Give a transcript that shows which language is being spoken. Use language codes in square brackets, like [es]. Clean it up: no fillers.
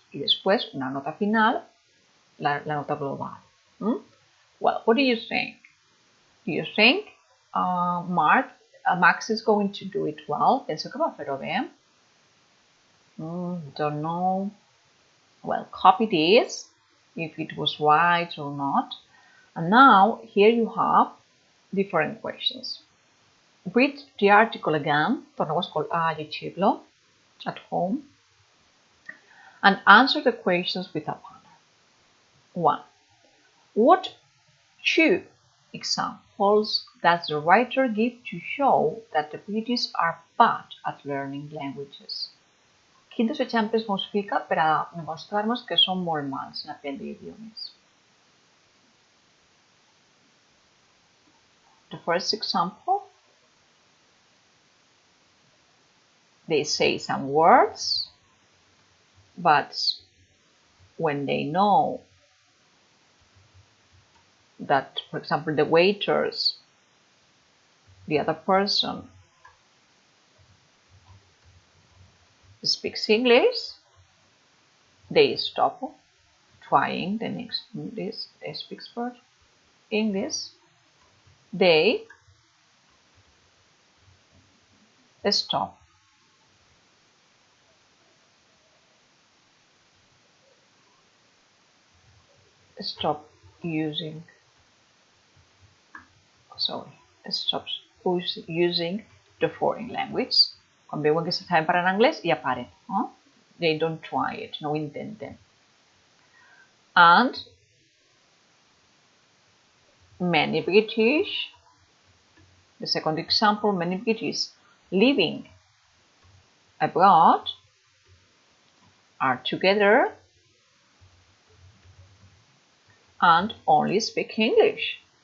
[es] Y después una nota final, la nota global. [en] Well, what do you think? Do you think Max is going to do it well? [es] Penso que va a hacerlo bien. [en] Don't know. Well, copy this if it was right or not. And now here you have different questions. Read the article again, [ca] torneu a llegir-lo [en] at home, and answer the questions with a partner. 1. What 2 examples does the writer give to show that the British are bad at learning languages? [ca] Quin dels exemples mos fica per a demostrar-nos que som molt mals en aprendre idiomes? [en] The first example, they say some words, but when they know that, for example, the waiters, the other person speaks English, they stop trying the next English, they speak English, they stop using, stops using the foreign language. [ca] Quan veuen que saben parlar en anglès, ja paren. No? [en] They don't try it, [ca] no ho intenten. [en] And many British, the second example, many British living abroad are together and only speak English.